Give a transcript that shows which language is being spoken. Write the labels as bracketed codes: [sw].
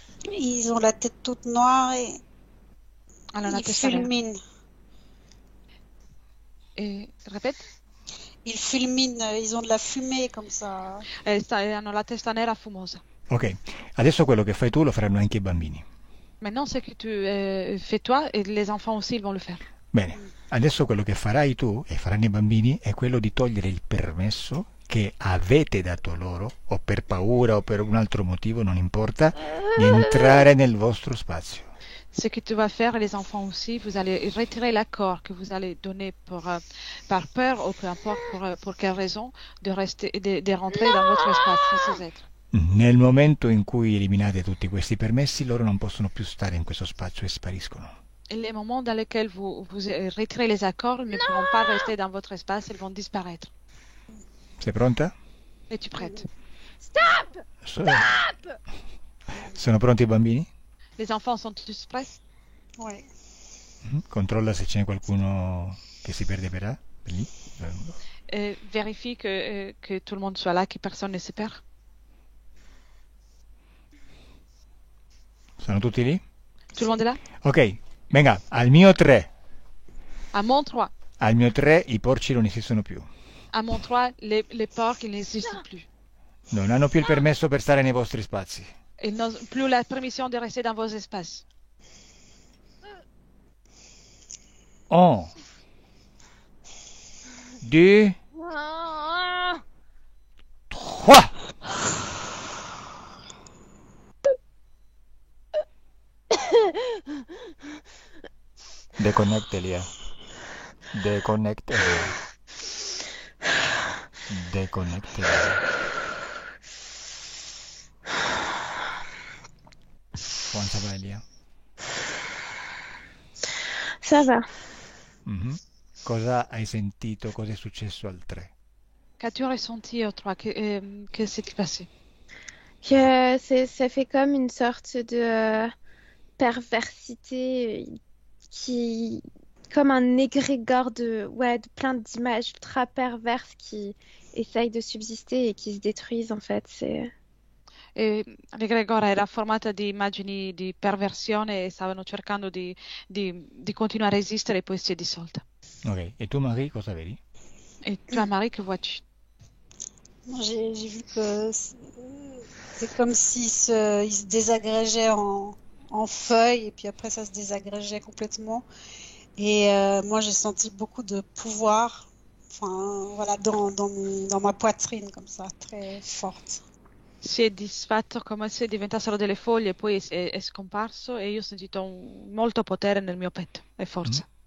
[fr] Ils ont la tête toute noire et [it] Allora, [fr] ils fulminent. Et répète. Ils fulminent, ils ont de la fumée comme ça. [it] Hanno la testa nera fumosa. Ok, adesso quello che fai tu lo faranno anche i bambini. [fr] Maintenant, ce que tu fais toi, et les enfants aussi, ils vont le faire. [it] Bene, adesso quello che farai tu e faranno i bambini è quello di togliere il permesso che avete dato loro, o per paura o per un altro motivo, non importa, di entrare nel vostro spazio. [fr] Ce que tu vas faire, et les enfants aussi, vous allez retirer l'accord que vous allez donner par peur ou peu importe pour quelle raison de rentrer dans votre espace, ces êtres. [it] Nel momento in cui eliminate tutti questi permessi, loro non possono più stare in questo spazio e spariscono. [fr] Et les moments dans lesquels vous retirez les accords, ils ne pourront pas rester dans votre espace, ils vont disparaître. [it] Sei pronta? [fr] Es-tu prête? [it] Stop! Stop! Sono pronti i bambini? [fr] Les enfants sont tous prêts? Ouais. [it] Controlla se c'è qualcuno che si perde per lì. [fr] Vérifie que tout le monde soit là, que personne ne se perd. [it] Sono tutti lì? [fr] Tout le monde est là? [it] Ok, venga, al mio 3. [fr] À mon 3. [it] Al mio 3 i porci non esistono più. [fr] À mon 3, les porcs, ils n'existent plus. [it] Non hanno più il permesso per stare nei vostri spazi. [fr] Ils n'ont plus la permission de rester dans vos espaces. [it] 1, 2, Ah. 3. [fr] Déconnecte-les. Déconnecte-les. Déconnecte-les. Comment ça va, Elia? Ça va. [it] Mhm. Cosa hai sentito? Cosa è successo al 3? [fr] Qu'as-tu ressenti au 3? Que s'est-il passé? Que ça fait comme une sorte de perversité qui, comme un égrégore de plein d'images ultra perverses qui essayent de subsister et qui se détruisent en fait. [it] L'egregore era formata di immagini di perversione e stavano cercando di continuare a resistere e poi si è dissolta. Ok, e tu Marie cosa vedi? [fr] Et toi, Marie, que vois-tu? Moi, j'ai vu que c'est comme s'il il se désagrégeait en feuilles et puis après ça se désagrégeait complètement. Et moi, j'ai senti beaucoup de pouvoir, enfin voilà, dans ma poitrine comme ça, très forte. [it] Si è disfatto come se diventassero delle foglie e poi è scomparso e io ho sentito molto potere nel mio petto e forza.